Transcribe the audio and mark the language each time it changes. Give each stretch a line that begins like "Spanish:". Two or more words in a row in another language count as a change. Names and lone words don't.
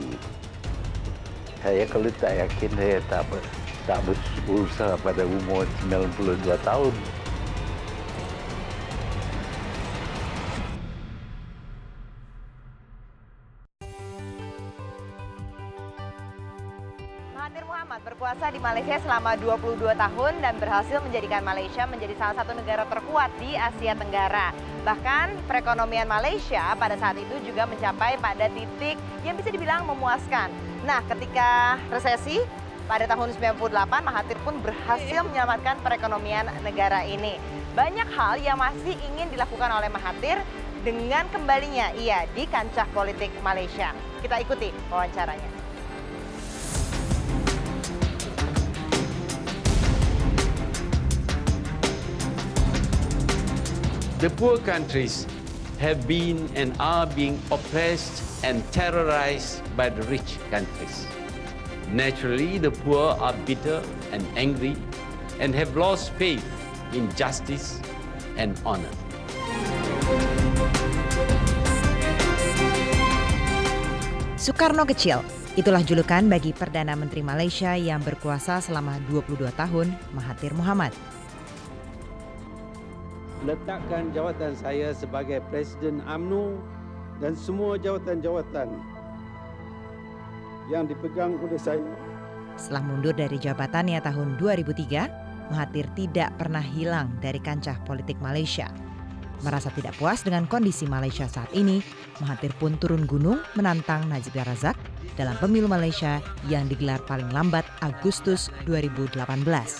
Malay: Saya kalau tak yakin, saya tak berusaha pada umur 92 tahun.
Indonesian: Mahathir Mohamad berkuasa di Malaysia selama 22 tahun dan berhasil menjadikan Malaysia menjadi salah satu negara terkuat di Asia Tenggara. Bahkan perekonomian Malaysia pada saat itu juga mencapai pada titik yang bisa dibilang memuaskan. Nah, ketika resesi pada tahun 98, Mahathir pun berhasil menyelamatkan perekonomian negara ini. Banyak hal yang masih ingin dilakukan oleh Mahathir dengan kembalinya ia di kancah politik Malaysia. Kita ikuti wawancaranya.
English: The poor countries have been and are being oppressed and terrorized by the rich countries. Naturally, the poor are bitter and angry and have lost faith in justice and honor.
Indonesian: Soekarno kecil, itulah julukan bagi Perdana Menteri Malaysia yang berkuasa selama 22 tahun, Mahathir Mohamad.
Malay: Letakkan jawatan saya sebagai Presiden UMNO dan semua jawatan-jawatan yang dipegang oleh saya.
Indonesian: Setelah mundur dari jabatannya tahun 2003, Mahathir tidak pernah hilang dari kancah politik Malaysia. Merasa tidak puas dengan kondisi Malaysia saat ini, Mahathir pun turun gunung menantang Najib Razak dalam pemilu Malaysia yang digelar paling lambat Agustus 2018.